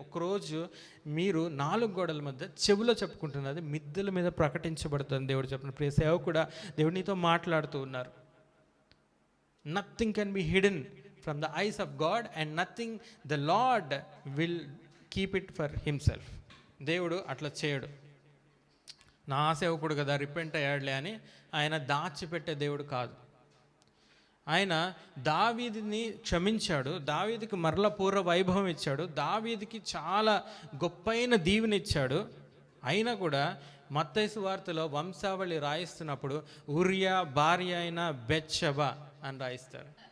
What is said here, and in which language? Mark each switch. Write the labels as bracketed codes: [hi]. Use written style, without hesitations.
[te] ఒకరోజు మీరు 4 గోడల మధ్య చెవులో చెప్పుకుంటున్నది మిద్దెల మీద ప్రకటించబడుతుంది దేవుడు చెప్తున్నారు. ప్రియ సేవకుడా, దేవుడు నీతో మాట్లాడుతూ ఉన్నారు. [en] Nothing can be hidden from the eyes of God, and nothing the Lord will keep it for himself. [te] దేవుడు అట్లా చేయడు. నా సేవకుడు కదా, రిపెంట్ అయ్యాడులే అని ఆయన దాచిపెట్టే దేవుడు కాదు. ఆయన దావీదుని క్షమించాడు, దావీదుకి మరల పూర్వ వైభవం ఇచ్చాడు, దావీదుకి చాలా గొప్పైన దీవెనిచ్చాడు. అయినా కూడా మత్తయి సువార్తలో వంశావళి రాయిస్తున్నప్పుడు ఉరియా భార్య అయిన బెత్షెబా అని రాయిస్తారు.